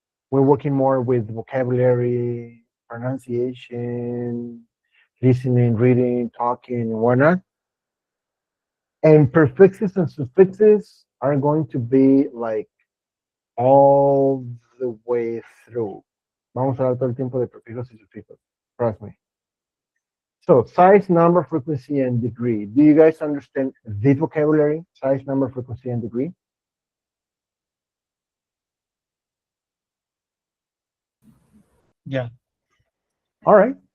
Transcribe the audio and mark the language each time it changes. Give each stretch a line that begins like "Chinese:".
English: We're working more with vocabulary, pronunciation, listening, reading, talking, and whatnot. And prefixes and suffixes are going to be like all the way through.
Spanish: Vamos a hablar todo el tiempo de prefijos y sufijos.
English: Trust me. So, size, number, frequency, and degree. Do you guys understand this vocabulary? Size, number, frequency, and degree? Ya. All right.